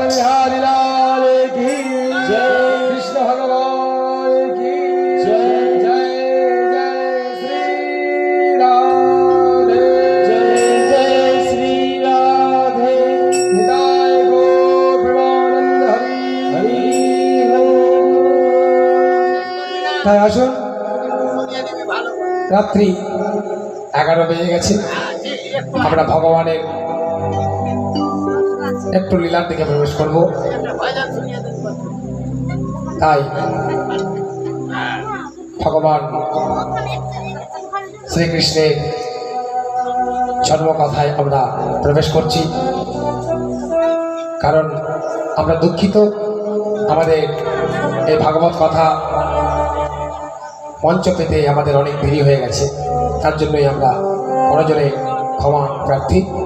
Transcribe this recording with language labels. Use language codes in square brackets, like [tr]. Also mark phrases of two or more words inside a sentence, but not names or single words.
[hi] बिहारी लाल की जय कृष्ण भगवान की जय जय जय श्री [bn] রাধে জয় জয় শ্রী রাধে নিতাই গৌর প্রেমানন্দ হরি হরি তাই আসুন রাত্রি 11 বেজে গেছে আমরা ভগবানের একটু লীলার দিকে প্রবেশ করব তাই ভগবান শ্রীকৃষ্ণের জন্মকথায় আমরা প্রবেশ করছি কারণ আমরা দুঃখিত আমাদের এই ভাগবত কথা মঞ্চ পেতে আমাদের অনেক দেরি হয়ে গেছে তার জন্যই আমরা করজোড়ে ক্ষমা প্রার্থী